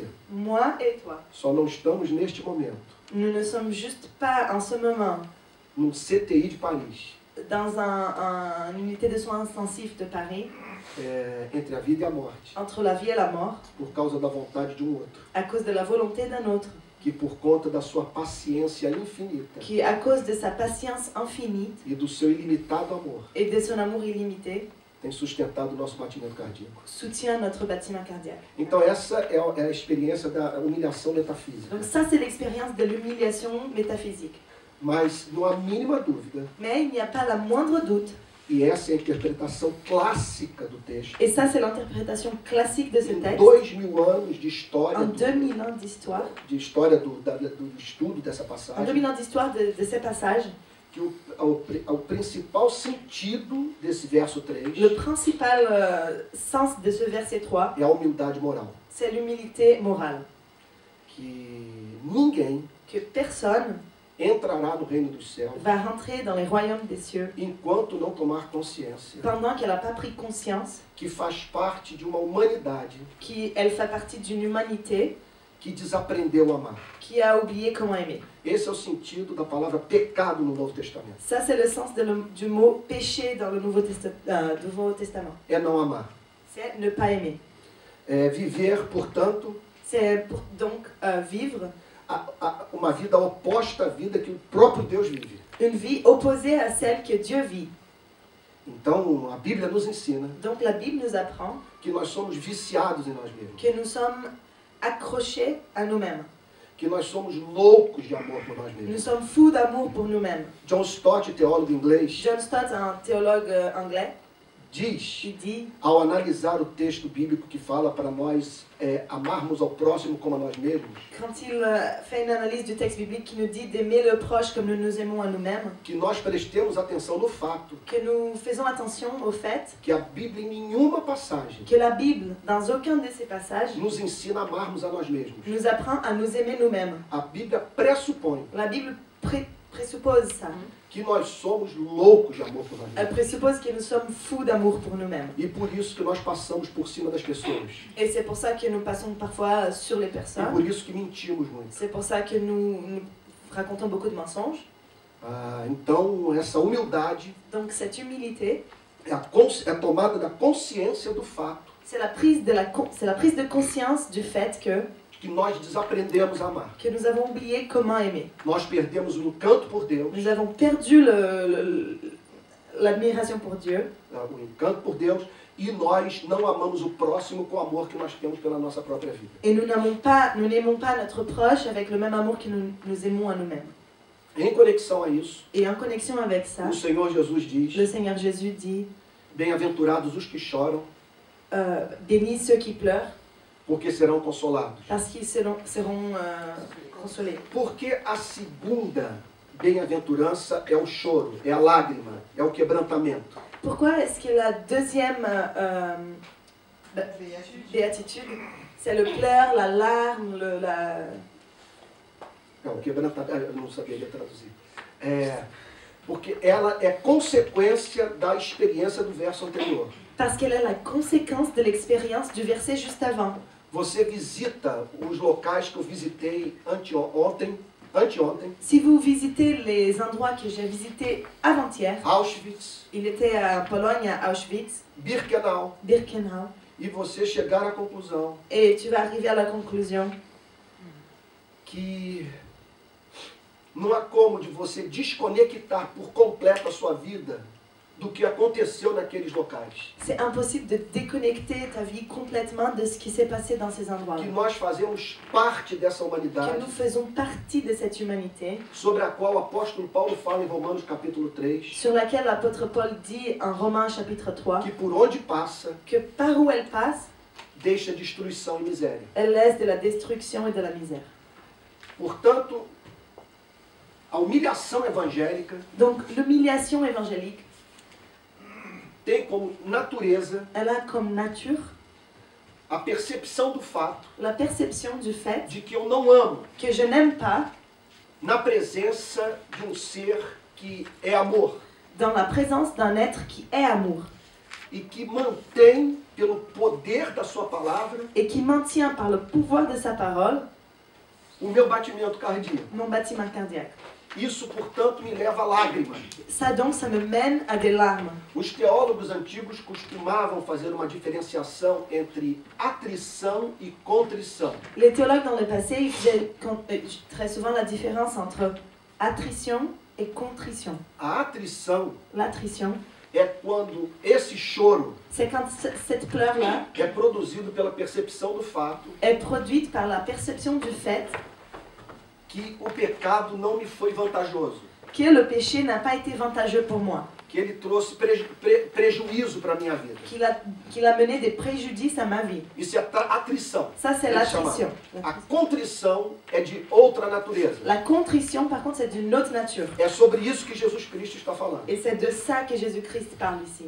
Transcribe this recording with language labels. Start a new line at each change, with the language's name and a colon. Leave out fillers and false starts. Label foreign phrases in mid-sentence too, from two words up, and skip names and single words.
French: Moi et toi.
Portuguese: só não estamos neste momento
French: Nous ne sommes juste pas en ce moment
Portuguese: num CTI de Paris,
French: dans une unité de soins intensifs de Paris,
Portuguese: entre a vida e a morte,
French: entre la vie et la mort,
Portuguese: por causa da vontade de outro,
French: à cause de la volonté d'un autre,
Portuguese: que por conta da sua paciência infinita
French: qui, à cause de sa patience infinie
Portuguese: e do seu ilimitado amor,
French: et de son amour illimité,
Portuguese: tem sustentado o nosso batimento cardíaco.
French: soutient notre bâtiment cardiaque.
Portuguese: Então essa é a experiência da humilhação metafísica.
French: Donc ça, c'est l'expérience de l'humiliation métaphysique.
Portuguese: Mas não há mínima dúvida,
French: Mais il n'y a pas la moindre doute,
Portuguese: e essa é a interpretação clássica do texto,
French: et ça, c'est l'interprétation classique de ce
Portuguese: em
French: texte,
Portuguese: 2000 anos de história,
French: en 2000 ans d'histoire,
Portuguese: do estudo dessa
French: en
Portuguese: passagem,
French: 2000 ans d'histoire de ces passages,
Portuguese: que o principal sentido desse verso 3
French: le principal sens de ce verset 3,
Portuguese: é a humildade moral.
French: c'est l'humilité morale.
Portuguese: Que ninguém
French: Que personne
Portuguese: entrará no reino dos céus
French: va rentrer dans les royaumes des cieux
Portuguese: enquanto não tomar consciência
French: pendant qu'elle n'a pas pris conscience
Portuguese: que faz parte de uma humanidade
French: qu'elle fait partie d'une humanité
Portuguese: que desaprendeu a amar.
French: qui a oublié comment aimer.
Portuguese: Esse é o sentido da palavra pecado no Novo Testamento.
French: Ça, c'est le sens du mot péché dans le Nouveau Testament.
Portuguese: É não amar.
French: C'est ne pas aimer.
Portuguese: É viver, portanto,
French: C'est donc vivre
Portuguese: uma vida oposta à vida que o próprio Deus vive.
French: une vie opposée à celle que Dieu vit.
Portuguese: Então, a Bíblia nos ensina
French: Donc la Bible nous apprend
Portuguese: que nós somos viciados em nós mesmos,
French: que nous sommes accrochés à nous-mêmes.
Portuguese: que nós somos loucos de amor por nós
French: Nous
Portuguese: mesmos.
French: sommes fous d'amour pour nous-mêmes.
Portuguese: John Stott, teólogo inglês,
French: John Stott, un théologue anglais,
Portuguese: diz,
French: il dit,
Portuguese: ao analisar o texto bíblico que fala para nós amarmos ao próximo como a nós mesmos,
French: quand il fait une analyse du texte biblique qui nous dit d'aimer le proche comme nous nous aimons à nous-mêmes,
Portuguese: que nós prestemos atenção no fato
French: que nous faisons attention au fait
Portuguese: que a Bíblia em nenhuma passagem
French: que la Bible, dans aucun de ces passages,
Portuguese: nos ensina a amarmos a nós mesmos.
French: nous apprend à nous aimer nous-mêmes.
Portuguese: A Bíblia pressupõe
French: La Bible présuppose ça.
Portuguese: que nós somos loucos de amor por nós
French: Elle
Portuguese: mesmos.
French: présuppose que nous sommes fous d'amour pour nous-mêmes.
Portuguese: E por isso que nós passamos por cima das pessoas.
French: Et c'est pour ça que nous passons parfois sur les
Portuguese: E por
French: personnes.
Portuguese: isso que mentimos muito.
French: C'est pour ça que nous racontons beaucoup de mensonges.
Portuguese: Então, essa humildade
French: Donc cette humilité,
Portuguese: é a tomada da consciência do fato
French: c'est la prise de conscience du fait
Portuguese: que nós desaprendemos a amar.
French: que nous avons oublié comment aimer.
Portuguese: Nós perdemos o encanto por Deus,
French: Nous avons perdu l'admiration pour Dieu
Portuguese: o encanto por Deus, e nós não amamos o próximo com o amor que nós temos pela nossa própria vida.
French: et nous n'aimons pas notre proche avec le même amour que nous aimons à nous-mêmes.
Portuguese: Em conexão a isso,
French: Et en connexion avec ça,
Portuguese: o Senhor Jesus
French: le
Portuguese: diz:
French: Seigneur Jésus dit
Portuguese: bem-aventurados os que choram,
French: bénis ceux qui pleurent
Portuguese: porque serão consolados.
French: parce qu'ils seront consolés.
Portuguese: Porque a segunda bem-aventurança é o choro, é a lágrima, é o quebrantamento.
French: Pourquoi est-ce que la deuxième béatitude, c'est le pleur, la larme,
Portuguese: Não, o quebrantamento, eu não saberia traduzir. Porque ela é consequência da experiência do verso anterior.
French: parce qu'elle est la conséquence de l'expérience du verset juste avant.
Portuguese: Você visita os locais que eu visitei anteontem,
French: Si vous visitez les endroits que j'ai visités avant-hier,
Portuguese: Auschwitz,
French: il était en Pologne, à Auschwitz,
Portuguese: Birkenau,
French: Birkenau,
Portuguese: e você chegar à conclusão
French: et tu vas arriver à la conclusion
Portuguese: que não há como de você desconectar por completo a sua vida do que aconteceu naqueles locais.
French: c'est impossible de déconnecter ta vie complètement de ce qui s'est passé dans ces endroits.
Portuguese: Que nós fazemos parte dessa
French: Que
Portuguese: humanidade,
French: nous faisons partie de cette humanité,
Portuguese: sobre a qual o apóstolo Paulo fala em Romanos capítulo 3,
French: sur laquelle l'apôtre Paul dit en Romains chapitre 3
Portuguese: que por onde passa,
French: que par où elle passe,
Portuguese: deixa destruição e miséria.
French: elle laisse de la destruction et de la misère.
Portuguese: Portanto, a humilhação evangélica
French: Donc l'humiliation évangélique,
Portuguese: tem como natureza
French: elle a comme nature
Portuguese: a percepção do fato
French: la perception du fait
Portuguese: de que eu não amo
French: que je n'aime pas
Portuguese: na presença de ser que é amor
French: dans la présence d'un être qui est amour
Portuguese: e que mantém, pelo poder da sua palavra,
French: et qui maintient par le pouvoir de sa parole
Portuguese: o meu batimento cardíaco.
French: mon bâtiment cardiaque.
Portuguese: Isso, portanto, me leva a lágrimas.
French: Ça donc, ça me mène à des larmes.
Portuguese: Os teólogos antigos costumavam fazer uma diferenciação entre atrição e contrição.
French: Les théologues dans le passé, ils faisaient très souvent la différence entre attrition et contrition.
Portuguese: A atrição
French: L'attrition,
Portuguese: é quando esse choro
French: c'est quand cette pleure-là
Portuguese: é produzido pela percepção do fato
French: est produite par la perception du fait
Portuguese: que o pecado não me foi vantajoso,
French: que le péché n'a pas été vantageux pour moi,
Portuguese: que ele trouxe prejuízo para a minha vida.
French: qu'il a mené des préjudices à ma vie.
Portuguese: Isso é atrição.
French: Ça, c'est
Portuguese: Ele chama.
French: l'attrition.
Portuguese: A contrição é de outra natureza.
French: La contrition, par contre, c'est d'une autre nature.
Portuguese: É sobre isso que Jesus Cristo está falando.
French: Et c'est de ça que Jésus-Christ parle ici.